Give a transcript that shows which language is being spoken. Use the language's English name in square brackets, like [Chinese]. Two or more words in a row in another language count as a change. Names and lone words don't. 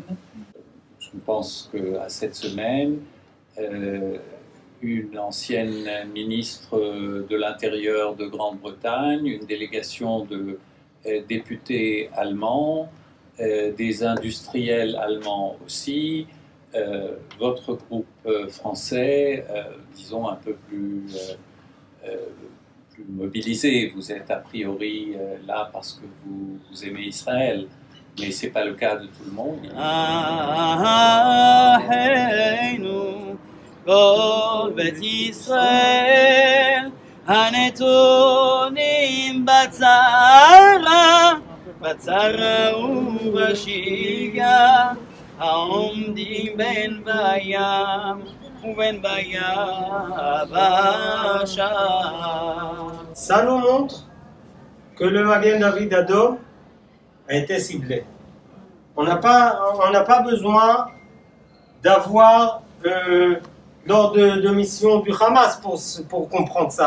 [French] Je pense qu'à cette semaine, une ancienne ministre de l'Intérieur de Grande-Bretagne, une délégation de députés allemands, des industriels allemands aussi, votre groupe français, disons un peu plus mobilisé. Vous êtes a priori là parce que vous aimez Israël, mais ce n'est pas le cas de tout le monde. [Hebrew] הנתונים בצרה ובשגרה, העומדים בין בים ובין ביבשה. [French] Ça nous montre que le Magen David Adom a été ciblé. On n'a pas besoin d'avoir lors de mission du Hamas pour comprendre ça.